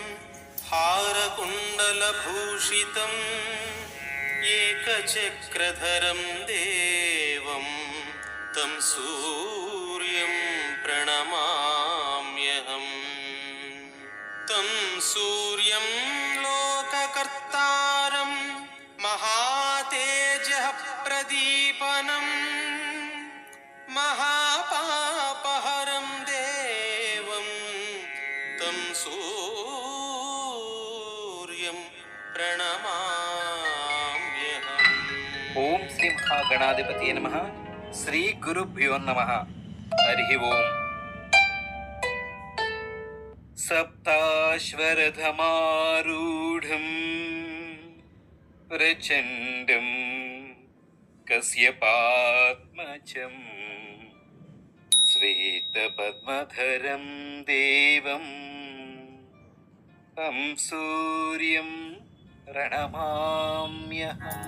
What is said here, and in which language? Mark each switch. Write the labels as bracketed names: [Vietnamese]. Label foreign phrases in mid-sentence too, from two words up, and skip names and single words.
[Sanskrit] हारकुण्डलभूषितम् एकचक्रधरं देवं तं सूर्यं प्रणमाम्यहम् तं सूर्यं लोककर्तारं महातेजः प्रदीपनं महापापहरं देवं तं सूर्यं प्रणमाम्यहम्। ఓం శ్రీ మహాగణాధిపతి నమః. శ్రీ గురుభ్యో నమః. హరి ఓం. సప్తాశ్వరథమారూఢం ప్రచండం కశ్యపాత్మజం శ్వేతపద్మధరం దేవం తం సూర్యం ప్రణమామ్యహం.